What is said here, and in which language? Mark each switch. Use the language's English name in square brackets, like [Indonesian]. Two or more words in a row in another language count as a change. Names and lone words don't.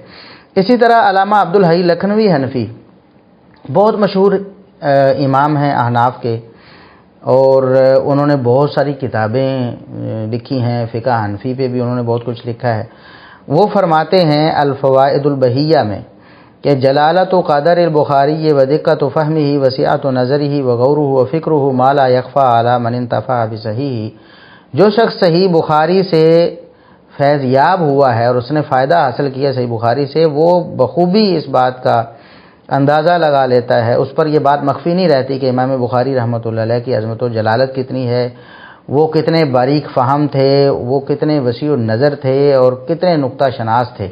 [Urdu] اسی طرح علامہ عبدالحی لکھنوی حنفی بہت مشہور امام ہیں احناف کے، اور انہوں نے بہت ساری کتابیں لکھی ہیں، فقہ حنفی پہ بھی انہوں نے بہت کچھ لکھا ہے۔ وہ فرماتے ہیں الفوائد البہیہ میں کہ [Arabic] جلالت و قدر البخاری و دقت و فہمہ و سعت و نظرہ و غورہ و فکرہ ما لا یخفی علی من انتفع بصحیح، [Urdu] جو شخص صحیح بخاری سے فیض یاب ہوا ہے اور اس نے فائدہ حاصل کیا صحیح بخاری سے، وہ بخوبی اس بات کا اندازہ لگا لیتا ہے، اس پر یہ بات مخفی نہیں رہتی کہ امام بخاری رحمۃ اللہ علیہ کی عظمت و جلالت کتنی ہے، وہ کتنے باریک فہم تھے، وہ کتنے وسیع النظر تھے اور کتنے نقطہ شناس تھے۔